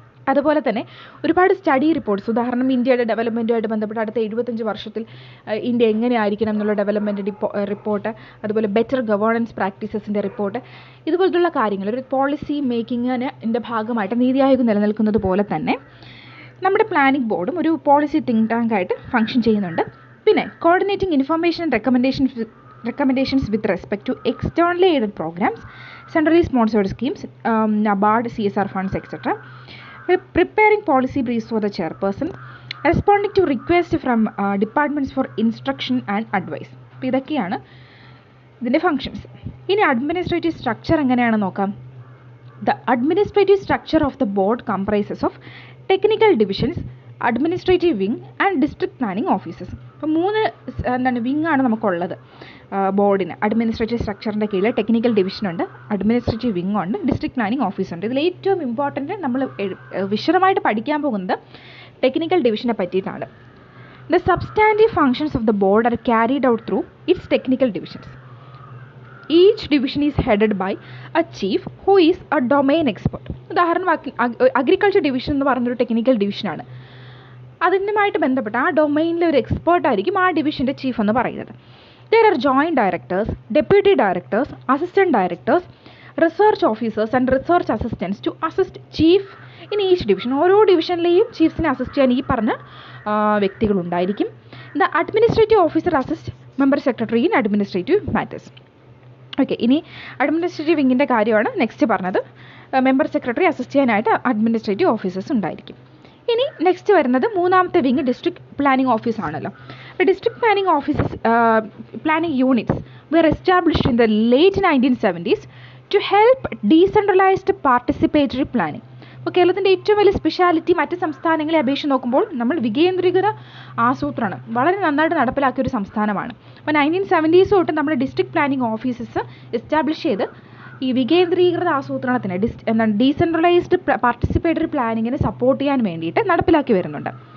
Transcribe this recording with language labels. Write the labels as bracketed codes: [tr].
[ml] അതുപോലെ തന്നെ ഒരുപാട് സ്റ്റഡി റിപ്പോർട്ട്സ്, ഉദാഹരണം ഇന്ത്യയുടെ ഡെവലപ്മെൻറ്റുമായിട്ട് ബന്ധപ്പെട്ട് അടുത്ത 75 വർഷത്തിൽ ഇന്ത്യ എങ്ങനെയായിരിക്കണം എന്നുള്ള ഡെവലപ്മെൻറ്റ് റിപ്പോർട്ട്, അതുപോലെ ബെറ്റർ ഗവേണൻസ് പ്രാക്ടീസസിൻ്റെ റിപ്പോർട്ട്, ഇതുപോലത്തുള്ള കാര്യങ്ങൾ ഒരു പോളിസി മേക്കിങ്ങിൻ്റെ ഭാഗമായിട്ട് നീതി ആയോഗ് നിലനിൽക്കുന്നത് പോലെ തന്നെ നമ്മുടെ പ്ലാനിംഗ് ബോർഡും ഒരു പോളിസി തിങ്ക് ടാങ്ക് ആയിട്ട് ഫംഗ്ഷൻ ചെയ്യുന്നുണ്ട്. [en] പിന്നെ coordinating information and recommendations with respect to externally aided programmes, centrally sponsored schemes, NABARD, CSR funds etcetera. Preparing policy briefs for the chairperson, responding to requests from departments for instruction and advice. [ml] അപ്പോൾ ഇതൊക്കെയാണ് ഇതിൻ്റെ functions. ഇനി administrative structure എങ്ങനെയാണെന്ന് നോക്കാം. [en] The administrative structure of the board comprises of technical divisions, administrative wing and district planning offices. [ml] അപ്പോൾ 3 വിങ്ങാണ് നമുക്കുള്ളത് ബോർഡിന്. Administrative സ്ട്രക്ചറിൻ്റെ കീഴിൽ ടെക്നിക്കൽ ഡിവിഷനുണ്ട്, അഡ്മിനിസ്ട്രേറ്റീവ് വിങ് ഉണ്ട്, ഡിസ്ട്രിക്ട് പ്ലാനിംഗ് ഓഫീസ് ഉണ്ട്. ഇതിൽ ഏറ്റവും ഇമ്പോർട്ടൻറ്റ് നമ്മൾ വിശദമായിട്ട് പഠിക്കാൻ പോകുന്നത് ടെക്നിക്കൽ ഡിവിഷനെ പറ്റിയിട്ടാണ്. [en] The substantive functions of the board are carried out through its technical divisions. Each division is headed by a chief who is a domain expert. [ml] ഉദാഹരണം അഗ്രികൾച്ചർ ഡിവിഷൻ എന്ന് പറഞ്ഞൊരു ടെക്നിക്കൽ ഡിവിഷനാണ്. അതിനുമായിട്ട് ബന്ധപ്പെട്ട ആ ഡൊമൈനിലെ ഒരു എക്സ്പേർട്ടായിരിക്കും ആ ഡിവിഷൻ്റെ ചീഫ് എന്ന് പറയുന്നത്. [en] There are joint directors, deputy directors, assistant directors, research officers and research assistants to assist chief in each division. [ml] ഓരോ ഡിവിഷനിലെയും ചീഫ്സിനെ അസിസ്റ്റ് ചെയ്യാൻ ഈ പറഞ്ഞ വ്യക്തികളുണ്ടായിരിക്കും. [en] The administrative officer assists member secretary in administrative matters. [ml] Okay, ഇനി administrative വിങ്ങിൻ്റെ കാര്യമാണ് next പറഞ്ഞത്. Member secretary assist ചെയ്യാനായിട്ട് administrative officers ഉണ്ടായിരിക്കും. ഇനി നെക്സ്റ്റ് വരുന്നത് മൂന്നാമത്തെ വിങ് ഡിസ്ട്രിക്ട് പ്ലാനിംഗ് ഓഫീസ് ആണല്ലോ. [en] District planning offices planning units were established in the late 1970s to help decentralized participatory planning. [ml] അപ്പോൾ കേരളത്തിൻ്റെ ഏറ്റവും വലിയ സ്പെഷ്യാലിറ്റി മറ്റ് സംസ്ഥാനങ്ങളെ അപേക്ഷിച്ച് നോക്കുമ്പോൾ നമ്മൾ വികേന്ദ്രീകൃത ആസൂത്രണം വളരെ നന്നായിട്ട് നടപ്പിലാക്കിയ ഒരു സംസ്ഥാനമാണ്. അപ്പോൾ 1970s തൊട്ട് നമ്മൾ ഡിസ്ട്രിക്ട് പ്ലാനിംഗ് ഓഫീസസ് എസ്റ്റാബ്ലിഷ് ചെയ്ത് ഈ വികേന്ദ്രീകൃത ആസൂത്രണത്തിന് ഡീസെൻട്രലൈസ്ഡ് പാർട്ടിസിപ്പേറ്ററി പ്ലാനിങ്ങിനെ സപ്പോർട്ട് ചെയ്യാൻ വേണ്ടിയിട്ട് നടപ്പിലാക്കി വരുന്നുണ്ട്.